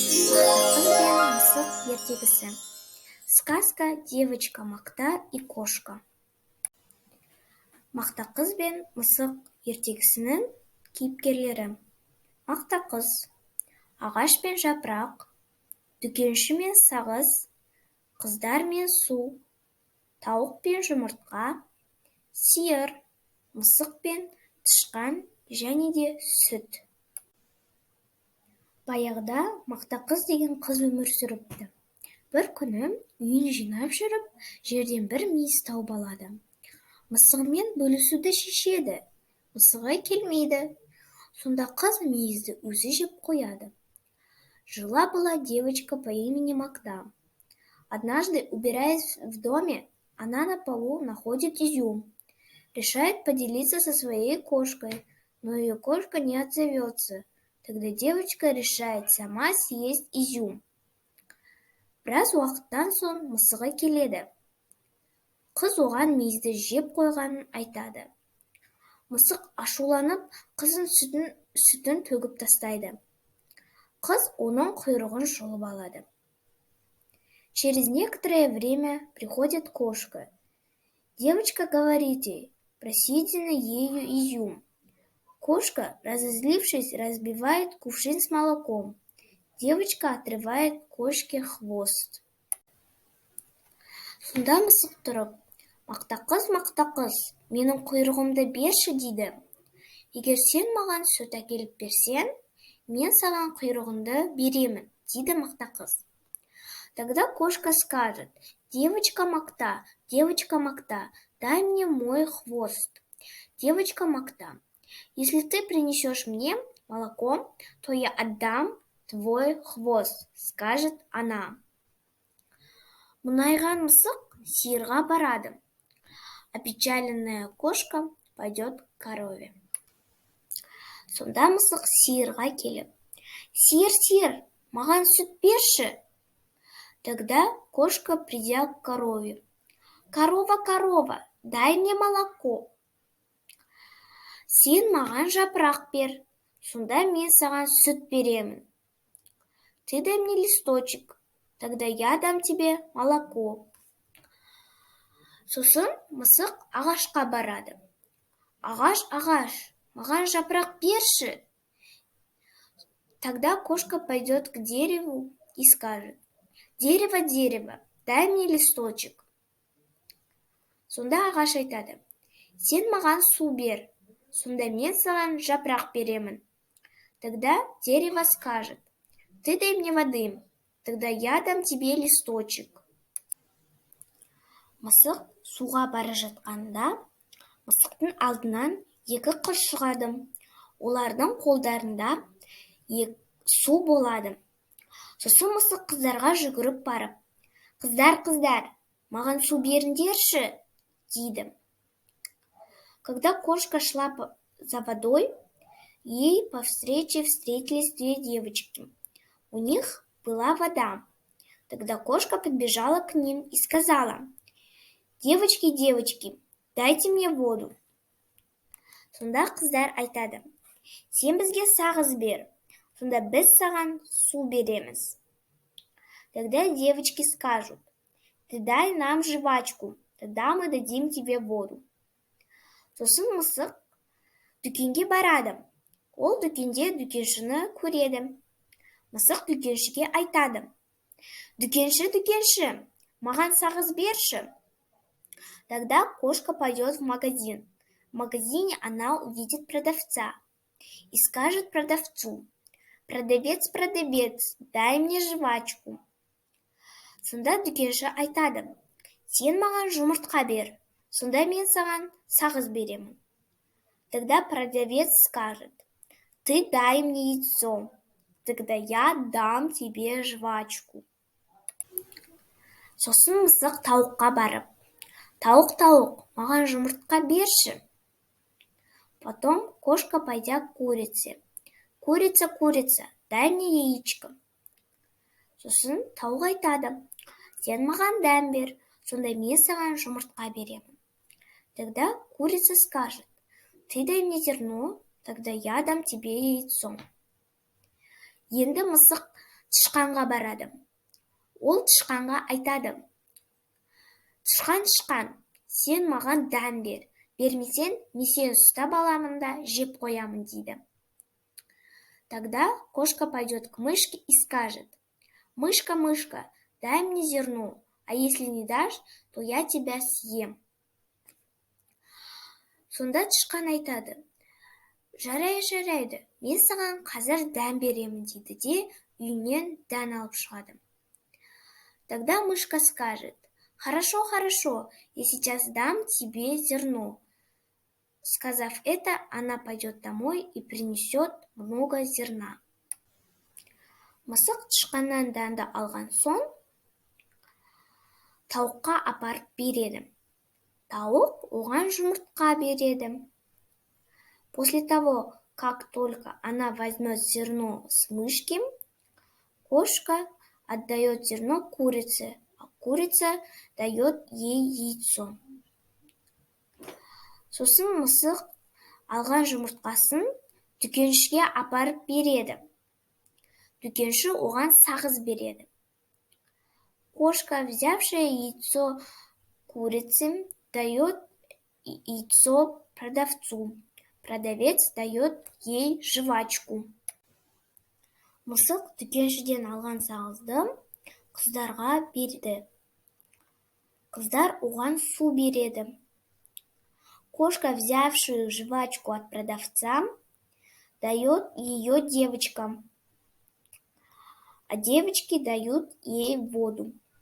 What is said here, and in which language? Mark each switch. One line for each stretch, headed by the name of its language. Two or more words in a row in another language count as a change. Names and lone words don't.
Kazakh: Мақтақыз бен мысық ертегісі.
Russian: Сказка «Девочка Макта и кошка».
Kazakh: Мақтақыз бен мысық ертегісінің кейіпкерлері. Мақтақыз, ағаш пен жапырақ, дүкенші мен сағыз, қыздар мен су, тауық пен жұмыртқа, сиыр, мысық пен тышқан және де сүт. Баяғыда Мақтақыз деген қыз өмір сүріпті. Бір күні үйін жинап жүріп, жерден бір мүйіз тауып алады. Мысығымен бөлісуді шешеді. Мысығы келмейді. Сонда қыз мүйізді өзі жеп қояды.
Russian: Жила-была девочка по имени Макта. Однажды, убираясь в доме, она на полу находит изюм. Решает поделиться со своей кошкой, но ее кошка не отзовется. Тогда девочка решает сама съесть изюм.
Kazakh: Біраз уақыттан соң мысығы келеді. Қыз оған мүйізді жеп қойғанын айтады. Мысық ашуланып, қыздың сүтін төгіп тастайды. Қыз оның құйрығын жұлып алады.
Russian: Через некоторое время приходит кошка. Девочка говорит ей про съеденный ею изюм. Кошка, разозлившись, разбивает кувшин с молоком. Девочка отрывает кошке хвост.
Kazakh: Сонда мысық тұрып, «Мақтақыз, Мақтақыз, менің құйрығымды берші» дейді. «Егер сен маған сүт әкеліп берсең, мен саған құйрығыңды беремін» дейді Мақтақыз.
Russian: Тогда кошка скажет: «Девочка Макта, дай мне мой хвост». «Девочка Макта, если ты принесешь мне молоко, то я отдам твой хвост», скажет она.
Kazakh: Мұнайған мысық сиырға барады.
Russian: Опечаленная кошка пойдет к корове.
Kazakh: Сонда мысық сиырға келіп: «Сиыр, маған сүт берші».
Russian: Тогда кошка, придя к корове: «Корова, дай мне молоко».
Kazakh: «Сен маған жапырақ бер, сонда мен саған сүт беремін».
Russian: «Ты дай мне листочек, тогда я дам тебе молоко».
Kazakh: Сосын мысық ағашқа барады. «Ағаш, маған жапырақ берші».
Russian: Тогда кошка пойдет к дереву и скажет: «Дерево, дай мне листочек».
Kazakh: Сонда ағаш айтады: «Сен маған су бер, сонда мен саған жапырақ беремін».
Russian: Тогда дерево скажет: «Ты дай мне воды, тогда я дам тебе листочек».
Kazakh: Мысық суға бара жатқанда, мысықтың алдынан екі қыз шығады. Олардың қолдарында су болады. Сосын мысық қыздарға жүгіріп барып: «Қыздар, маған су беріңдерші», дейді.
Russian: Когда кошка шла за водой, ей по встрече встретились две девочки. У них была вода. Тогда кошка подбежала к ним и сказала: «Девочки, дайте мне воду».
Kazakh: Сонда қыздар айтады: «Сен бізге сағыз бер, сонда біз саған су береміз».
Russian: Тогда девочки скажут: «Ты дай нам жвачку, тогда мы дадим тебе воду».
Kazakh: Сосын мысық дүкенге барады. Ол дүкенде дүкеншіні көреді. Мысық дүкеншіге айтады: «Дүкенші, маған сағыз берші».
Russian: Тогда кошка пойдет в магазин. В магазине она увидит продавца и скажет продавцу: «Продавец, дай мне жвачку».
Kazakh: Сонда дүкенші айтады: «Сен маған жұмыртқа бер, сонда мен саған сағыз беремін».
Russian: Тогда продавец скажет: «Ты дай мне яйцо, тогда я дам тебе жвачку».
Kazakh: Сосын мысық тауыққа барып: «Тауық, маған жұмыртқа берші».
Russian: Потом кошка, пойдя к курице: «Курица, дай мне яичко».
Kazakh: Сосын тауық айтады: «Сен маған дәм бер, сонда мен саған жұмыртқа беремін».
Russian: Тогда курица скажет: «Ты дай мне зерно, тогда я дам тебе яйцо».
Kazakh: Енді мысық тышқанға барады. Ол тышқанға айтады: «Тышқан, тышқан, сен маған дәм бер. Бермесең, мен сені ұстап аламын да жеп қоямын» дейді.
Russian: Тогда кошка пойдет к мышке и скажет: «Мышка, мышка, дай мне зерно, а если не дашь, то я тебя съем».
Kazakh: Сонда тышқан айтады: «Жарайды, мен саған қазір дәм беремін» дейді де үйінен дән алып шығады.
Russian: Тогда мышка скажет: «Хорошо, я сейчас дам тебе зерно». Сказав это, она пойдет домой и принесет много зерна.
Kazakh: Мысық тышқаннан дәнді алған соң, тауыққа апарып береді. Тауық оған жұмыртқа береді.
Russian: После того, как только она возьмет зерно с мышки, кошка отдает зерно курице, а курица дает ей яйцо.
Kazakh: Сосын мысық алған жұмыртқасын дүкеншіге апарып береді. Дүкенші оған сағыз береді.
Russian: Кошка, взявшая яйцо курицы, дает яйцо продавцу. Продавец дает ей жвачку.
Kazakh: Мысық дүкеншіден алған сағызды қыздарға берді. Қыздар оған су береді.
Russian: Кошка, взявшая жвачку от продавца, дает ее девочкам, а девочки дают ей воду.